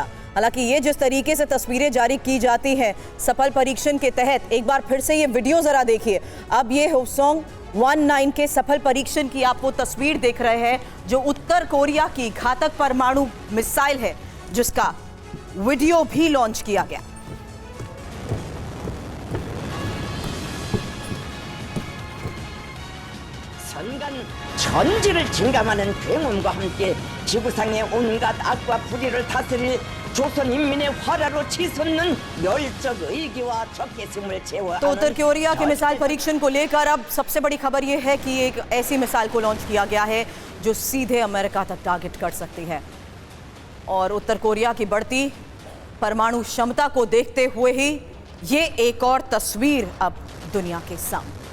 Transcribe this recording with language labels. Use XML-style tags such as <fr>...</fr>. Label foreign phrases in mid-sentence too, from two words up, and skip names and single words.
<hi>हालांकि ये जिस तरीके से तस्वीरें जारी की जाती हैं सफल परीक्षण के तहत, एक बार फिर से ये वीडियो जरा देखिए। अब ये हॉसोंग 19 के सफल परीक्षण की आप वो तस्वीर देख रहे हैं जो उत्तर कोरिया की घातक परमाणु मिसाइल है, जिसका वीडियो भी लॉन्च किया गया।</hi> <ko>선간 전지를 진감하는 굉음과 함께 지구상의 온갖 악과 불의를 다스릴 조선 인민의 화라로 치솟는 열정 의기와 적개심을 채워.</ko> <hi>तो उत्तर कोरिया के मिसाइल परीक्षण को लेकर अब सबसे बड़ी खबर यह है कि एक ऐसी मिसाइल को लॉन्च किया गया है जो सीधे अमेरिका तक टारगेट कर सकती है और उत्तर कोरिया की बढ़ती परमाणु क्षमता को देखते हुए ही ये एक और तस्वीर अब दुनिया के सामने।</hi>